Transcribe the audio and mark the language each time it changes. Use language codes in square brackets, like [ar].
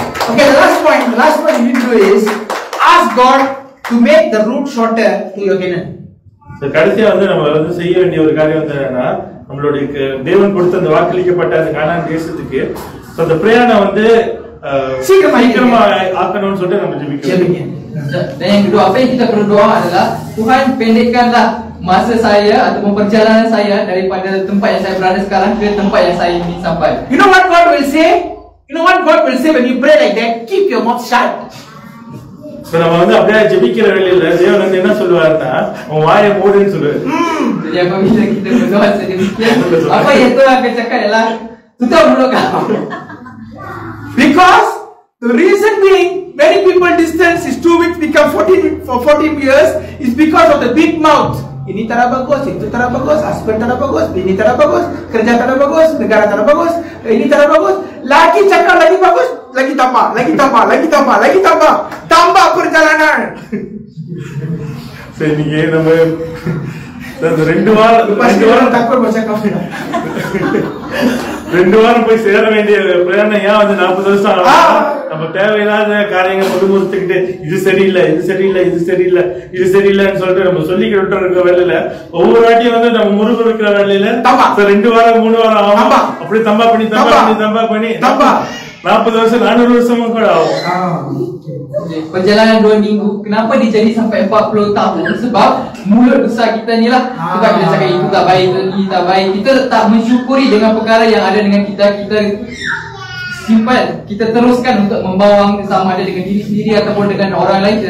[en] Okay, the last point you need to do is ask God to make the route shorter to your Canaan. [ta] கடைசியா வந்து நம்ம வந்து செய்ய வேண்டிய ஒரு காரியம் வந்து என்னன்னா, நம்மளுடைய தேவன் கொடுத்த அந்த வாக்களிக்கப்பட்ட அந்த கானான் தேசத்துக்கு அந்த பிரயாணம் வந்து சீக்கிரமா ஆக்கணும்னு சொல்லிட்டு நம்ம ஜெபிக்கணும். [ms] Dan yang kedua, apa yang kita perlu doa adalah Tuhan pendekkanlah masa saya ataupun perjalanan saya daripada tempat yang saya berada sekarang ke tempat yang saya ingin sampai. [en] You know what God will say? You know what God will say when you pray like that? Keep your mouth shut. [ta] நம்ம வந்து அப்படியே ஜெபிக்கிற வேலையில தேவன் வந்து என்ன சொல்லுவாருன்னா உன் வாயை மூடுன்னு சொல்லுவாரு. [ms] Jadi apabila kita berdoa sedemikian, apa yang Tuhan akan cakap ialah tutup mulut kau. [en] Because the reason being many people distance is 2 weeks become 14 years is because of the big mouth. [ms] Ini tak bagus, itu tak bagus, husband tak bagus, bini tak bagus, kerja tak bagus, negara tak bagus, ini tak bagus. Lagi cakap lagi bagus, lagi tambah, lagi tambah, lagi tambah, lagi tambah, tambah perjalanan. [ta] சரி நீங்க நம்ம 2 வாரம் takut baca kafir. 2 வாரம் போய் சேர வேண்டிய பிரயாணம் ஏன் வந்து 40 வருஷம் ஆகும்? நம்ம தேவையில்லாத காரியங்கள் முடுமுறுத்துக்கிட்டு இது சரியில்லை, இது சரியில்லை, இது சரியில்லை, இது சரியில்லைன்னு சொல்லிட்டு நம்ம சொல்லிக்கிட்டு இருக்க வேலையில ஒவ்வொரு வாட்டியும் வந்து நம்ம முறுமுறுக்கிற வேலையில 2 வாரம் 3 வாரம் ஆகும். அப்படி தம்பா பண்ணி 40 வருஷம் 400 வருஷமும் கூட ஆகும். [ms] Perjalanan 2 minggu, kenapa dia jadi sampai 40 tahun? Sebab mulut besar kita ni lah. Sebab kita cakap itu tak baik, ini tak baik. Kita tak mensyukuri dengan perkara yang ada dengan kita. Kita simpan, kita teruskan untuk membawang sama ada dengan diri sendiri ataupun dengan orang lain.